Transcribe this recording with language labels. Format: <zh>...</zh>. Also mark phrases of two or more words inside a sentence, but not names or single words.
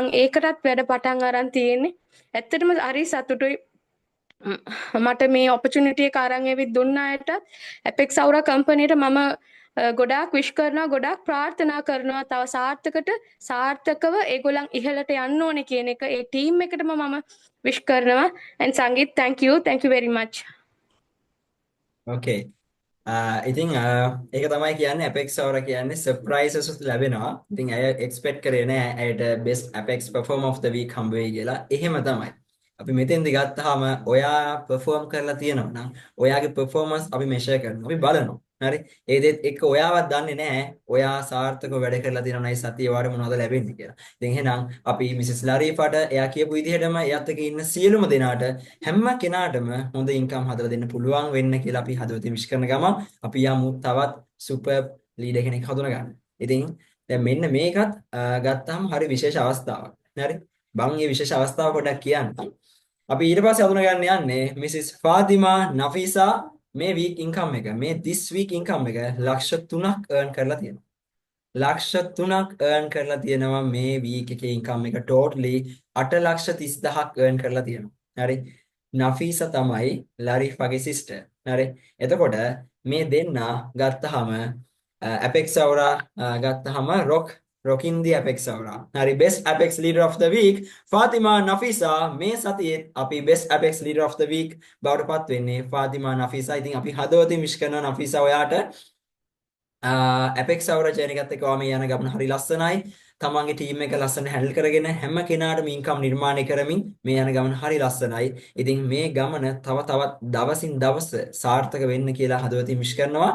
<si>මම ඒකටත් වැඩ පටන් අරන් තියෙන්නේ. ඇත්තටම හරි සතුටුයි. මට මේ ඔපචුනිටි එක අරන් එවිත් දුන්න අයට Apex Aura කම්පැනිට මම ගොඩාක් විශ් කරනවා, ගොඩාක් ප්‍රාර්ථනා කරනවා තව සාර්ථකව ඒගොල්ලන් ඉහළට යන්න ඕනේ කියන එක ඒ ටීම් එකටම මම විශ් කරනවා.</si> <en>and Sangeet, thank you very much.</en> <si>Okay. ඉතින් ඒක තමයි කියන්නේ Apex Aura කියන්නේ සර්ප්‍රයිසස් ලැබෙනවා. ඉතින් අය එක්ස්පෙක්ට් කරේ නෑ ඇයට</si> <en>best Apex performer of the week</en> <si>හම්බ වෙයි කියලා. එහෙම තමයි. අපි මෙතෙන්දි ගත්තාම ඔයා perform කරලා තියෙනවා නම් ඔයාගේ performance අපි measure කරනවා. අපි බලනවා. හරි. ඒ දෙත් එක්ක ඔයාවත් දන්නේ නැහැ ඔයා සාර්ථකව වැඩ කරලා තියෙනවා නයි සතිය වාර මොනවද ලැබෙන්නේ කියලා. ඉතින් එහෙනම් අපි මිසස් ලරීෆට එයා කියපු විදිහටම එයාත් එක්ක ඉන්න සියලුම දෙනාට හැම කෙනාටම හොඳ ඉන්කම් හදලා දෙන්න පුළුවන් වෙන්න කියලා අපි හදවතින් විශ් කරන ගමන් අපි යමු තවත්</si> <en>super leader</en> <si>කෙනෙක් හඳුනා ගන්න. ඉතින් දැන් මෙන්න මේකත් ගත්තාම හරි විශේෂ අවස්ථාවක්. හරි. බං මේ විශේෂ අවස්ථාව පොඩ්ඩක් කියන්න. අපි ඊට පස්සේ හඳුනා ගන්න යන්නේ මිසස් ෆාතිමා නෆීසා මේ</si> <en>week income</en> <si>එක</si> <en>this week income</en> <si>එක ලක්ෂ 3ක් earn කරලා තියෙනවා. ලක්ෂ 3ක් earn කරලා තියෙනවා මේ week එකේ income එක totally 8,30,000ක් earn කරලා තියෙනවා. හරි. නෆීසා තමයි ලරීෆාගේ sister. හරි. එතකොට මේ දෙන්නා ගත්තාම Apex Aura ගත්තාම</si> <en>rocking the Apex Aura. හරි best Apex leader of the week Fatima Nafisa</en> <si>මේ සතියේ අපි</si> <en>best Apex leader of the week</en> <si>බවට පත් වෙන්නේ</si> <en>Fatima Nafisa.</en> <si>ඉතින් අපි හදවතින් විශ් කරනවා Nafisa ඔයාට.</si> <en>Apex Aura channel</en> <si>එකත් එක්ක මේ යන ගමන හරි ලස්සනයි. තමන්ගේ ටීම් එක ලස්සන හැන්ඩල් කරගෙන හැම කෙනාටම ඉන්කම් නිර්මාණය කරමින් මේ යන ගමන හරි ලස්සනයි. ඉතින් මේ ගමන තවත් දවසින් දවස සාර්ථක වෙන්න කියලා හදවතින් විශ් කරනවා.</si>